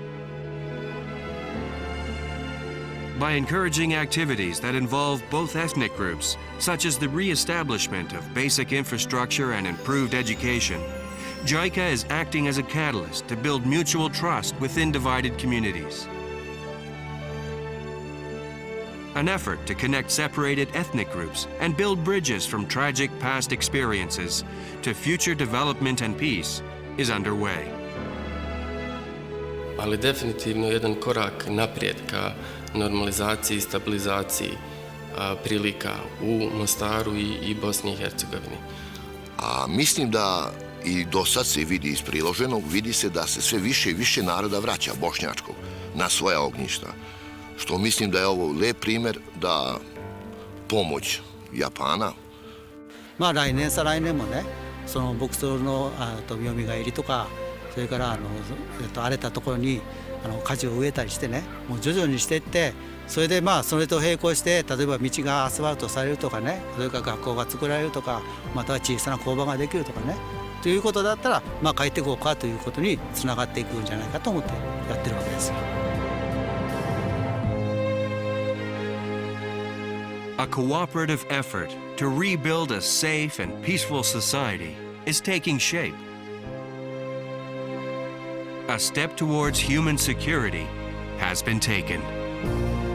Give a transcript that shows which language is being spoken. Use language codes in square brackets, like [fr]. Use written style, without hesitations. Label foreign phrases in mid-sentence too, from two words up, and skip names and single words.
[en] By encouraging activities that involve both ethnic groups, such as the re-establishment of basic infrastructure and improved education, JICA is acting as a catalyst to build mutual trust within divided communities. An effort to connect separated ethnic groups and build bridges from tragic past experiences to future development and peace is underway. [bs] Ali definitivno jedan korak naprijed ka normalizaciji I stabilizaciji prilika u Mostaru i Bosni i Hercegovini. A mislim da i do sad se vidi iz priloženog, vidi se da se sve više i više naroda vraća bošnjačkog na svoja ognjišta. Što mislim da je ovo lep primjer da pomoć Japana. [ja] 来年再来年もね、その牧草の蘇りとか、それから荒れたところに果樹を植えたりしてね、もう徐々にしていって、それでそれと並行して例えば道がアスファルトされるとかね、それから学校が作られるとか、または小さな工場ができるとかね、ということだったら帰っていこうかということにつながっていくんじゃないかと思ってやってるわけですよ。 [en] A cooperative effort to rebuild a safe and peaceful society is taking shape. A step towards human security has been taken.